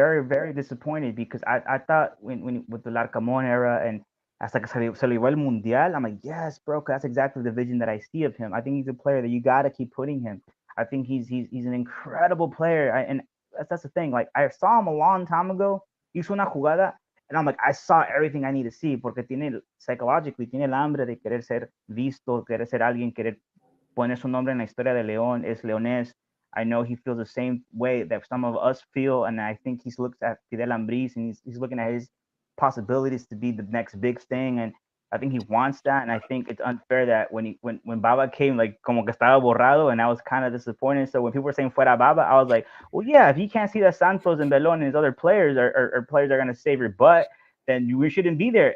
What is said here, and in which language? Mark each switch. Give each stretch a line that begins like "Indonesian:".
English: very, very disappointed because I thought when with the Larcamón era and
Spanish: hasta que se le iba el Mundial,
English: I'm like, yes, bro, 'cause that's exactly the vision that I see of him. I think he's a player that you got to keep putting him. I think he's an incredible player. And that's the thing. Like, I saw him a long time ago.
Spanish: Hizo una jugada
English: And I'm like, I saw everything I need to see,
Spanish: porque psychologically, tiene el hambre de querer ser visto, querer ser alguien, querer poner su nombre en la historia de León, es leonés.
English: I know he feels the same way that some of us feel, and I think he's looked at Fidel Ambriz, and he's looking at his possibilities to be the next big thing, and I think he wants that, and I think it's unfair that when Baba came, like,
Spanish: como que estaba borrado,
English: and I was kind of disappointed. So when people were saying fuera Baba, I was like, well, yeah, if you can't see that Santos and Belon and his other players are players that are going to save your butt, then we shouldn't be there.